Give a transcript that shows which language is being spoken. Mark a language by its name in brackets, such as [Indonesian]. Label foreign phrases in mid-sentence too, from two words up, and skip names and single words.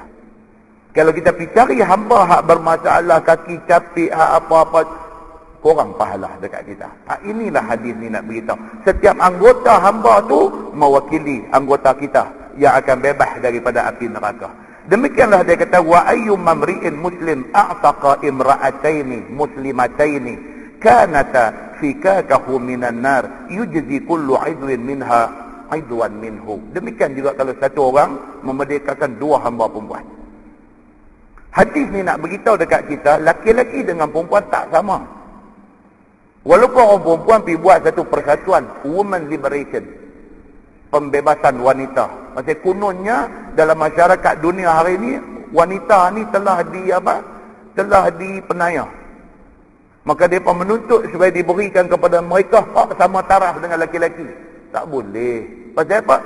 [Malay] Kalau kita pergi cari hamba hak bermasalah, kaki capik, hak apa-apa, kurang pahala dekat kita. Inilah hadis ni nak beritahu. Setiap anggota hamba tu mewakili anggota kita yang akan bebas daripada api neraka. Demikianlah dia kata, [Arabic] وأيما امرئ مسلم أعتق امرأتين مسلمتين كانتا فكاكه من النار يجزئ كل عضو منهما عضوا منه. [Malay] Demikian juga kalau satu orang memerdekakan 2 hamba perempuan. Hadis ni nak beritahu dekat kita, laki-laki dengan perempuan tak sama. Walaupun orang perempuan pergi buat satu persatuan [English] women liberation, [Malay] pembebasan wanita. Maksud kononnya dalam masyarakat dunia hari ini, wanita ni telah dipenaya. Maka mereka menuntut supaya diberikan kepada mereka hak sama taraf dengan laki-laki. Tak boleh. Pasal apa?